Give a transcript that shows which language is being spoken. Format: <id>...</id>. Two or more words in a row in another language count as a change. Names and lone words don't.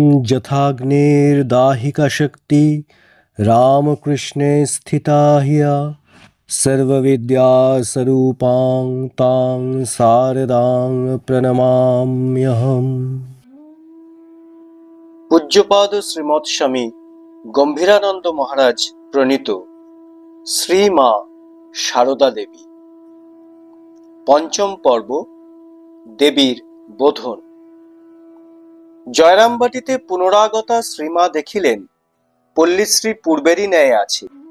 <sa>यथाग्नेर्दाहिका शक्ति रामकृष्णे स्थिता हिया सर्वविद्यास्वरूपां तां शारदां प्रणमाम्यहम्।</sa> <bn>পূজ্যপাদ শ্রীমৎ স্বামী গম্ভীরানন্দ মহারাজ প্রণীত শ্রী মা সারদা দেবী। পঞ্চম পর্ব, দেবীর বোধন। জয়রামবাটিতে পুনরাগতা শ্রীমা দেখিলেন পল্লীশ্রী পূর্বেরই ন্যায় আছে।</bn>